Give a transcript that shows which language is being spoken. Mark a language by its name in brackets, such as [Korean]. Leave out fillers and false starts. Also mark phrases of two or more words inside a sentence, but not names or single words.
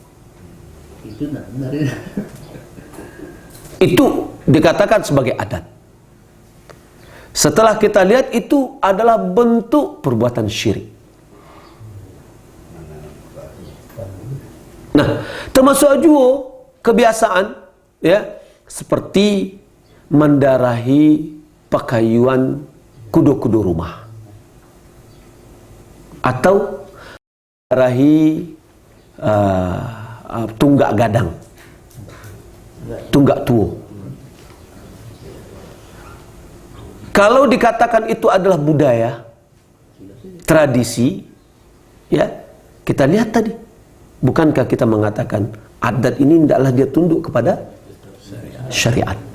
[Indonesian] Itu dikatakan sebagai adat. Setelah kita lihat itu adalah bentuk perbuatan syirik. Nah, termasuk juga kebiasaan, ya, seperti mendarahi pakaian kudo-kudo rumah, atau mendarahi [Minangkabau] tunggak gadang, tunggak tuo. [Indonesian] Kalau dikatakan itu adalah budaya, tradisi, ya, kita lihat tadi, bukankah kita mengatakan adat ini tidaklah dia tunduk kepada syariat.